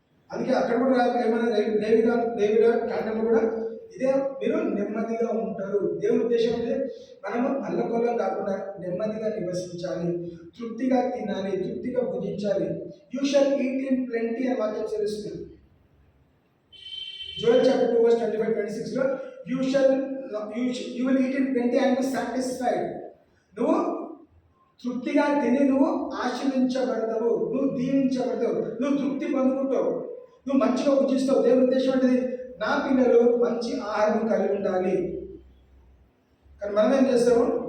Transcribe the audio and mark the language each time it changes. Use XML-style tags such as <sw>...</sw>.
<te>అందుకే అక్కడ కూడా ఏమైనా లేవిడా కాండంలో కూడా ఇదే, మీరు నెమ్మదిగా ఉంటారు. దేవుని ఉద్దేశం అంటే మనము అల్లకొల్లం కాకుండా నెమ్మదిగా నివసించాలి, తృప్తిగా తినాలి, తృప్తిగా భుజించాలి.</te> <en>you shall eat in plenty</en> <te>అని వాక్యం తెలుస్తుంది.</te> <en>Joel chapter 2 verse 25-26 లో you will eat in plenty and be satisfied.</en> <te>నువ్వు తృప్తిగా తిని నువ్వు ఆశీర్వించబడతావు, నువ్వు దీవించబడతావు, నువ్వు తృప్తి పొందుకుంటావు, నువ్వు మంచిగా భుజిస్తావు. దేవుని ఉద్దేశం ఏంటిది? నా పిల్లలు మంచి ఆహారం కలిగి ఉండాలి. కానీ మనం ఏం చేస్తాము?</te>